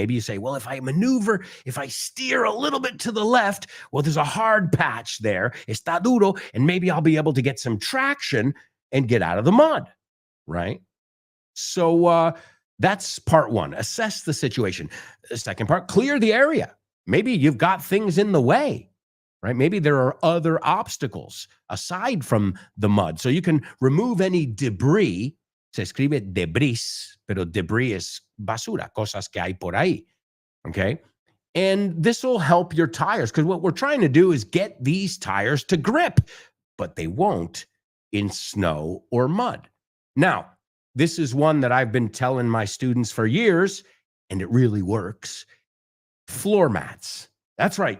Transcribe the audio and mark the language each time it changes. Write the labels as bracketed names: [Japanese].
[English] Maybe you say, well, if I maneuver, if I steer a little bit to the left, well, there's a hard patch there, [Spanish] está duro, [English] and maybe I'll be able to get some traction and get out of the mud, right? So that's part 1. Assess the situation. The second part, clear the area. Maybe you've got things in the way, right? Maybe there are other obstacles aside from the mud. So you can remove any debris. [Spanish] Se escribe debris, pero debris es basura, cosas que hay por ahí, okay? [English] And this will help your tires, because what we're trying to do is get these tires to grip, but they won't in snow or mud. Now, this is one that I've been telling my students for years. and it really works, floor mats. That's right.